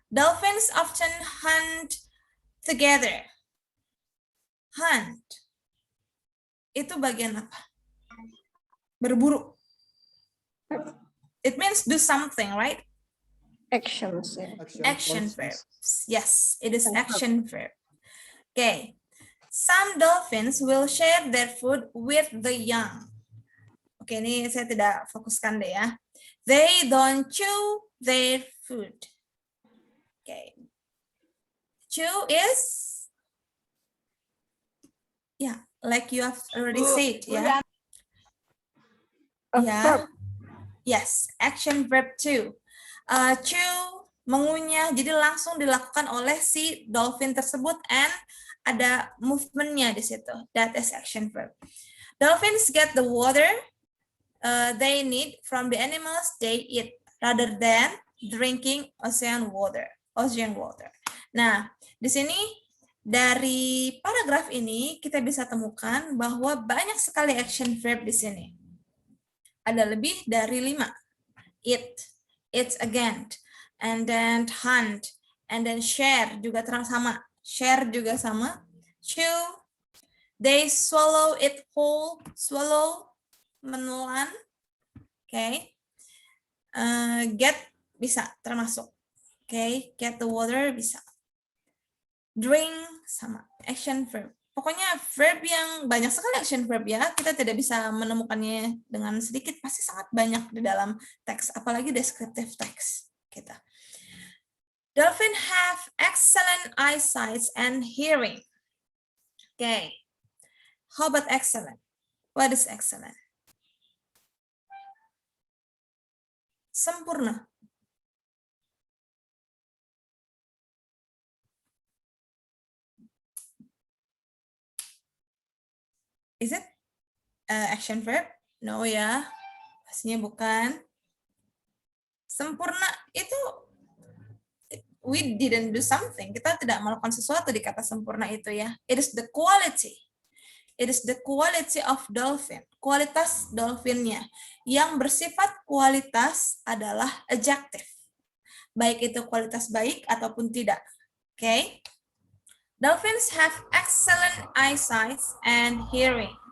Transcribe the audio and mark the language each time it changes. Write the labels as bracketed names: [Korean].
[English] Dolphins often hunt together. Hunt. [Indonesian] Itu bagian apa? Berburu. [English] It means do something, right? Actions. Action verbs. Yes, it is action verb. Okay. Some dolphins will share their food with the young. [Indonesian] Oke, ini saya tidak fokuskan deh ya. [English] They don't chew their food. Okay. Chew is, yeah, like you have already said, ya. Yeah. Yes, action verb chew. [Indonesian] Chew, mengunyah, jadi langsung dilakukan oleh si dolphin tersebut and ada movement-nya di situ. [English] That is action verb. Dolphins get the water they need from the animals they eat rather than drinking ocean water. [Indonesian] Nah, di sini dari paragraf ini kita bisa temukan bahwa banyak sekali action verb di sini. Ada lebih dari 5. [English] Eat again, and then hunt, and then share [Indonesian] juga sama. Share juga sama. [English] Chew, they swallow it whole, swallow, menelan. [Indonesian] Okay. Get bisa termasuk. [English] Okay, get the water bisa. Drink sama action verb. [Indonesian] Pokoknya verb yang banyak sekali action verb ya. Kita tidak bisa menemukannya dengan sedikit, pasti sangat banyak di dalam teks, apalagi descriptive text kita. [English] Dolphin have excellent eyesight and hearing. Okay. How about excellent? What is excellent? [Indonesian] Sempurna. [English] Is it action verb? No ya, [Indonesian] pastinya bukan. Sempurna itu [English] we didn't do something. [Indonesian] Kita tidak melakukan sesuatu di kata sempurna itu ya. [English] It is the quality. It is the quality of dolphin. [Indonesian] Kualitas dolphinnya. Yang bersifat kualitas adalah adjective. Baik itu kualitas baik ataupun tidak. [English] Okay? Dolphins have excellent eyesight and hearing.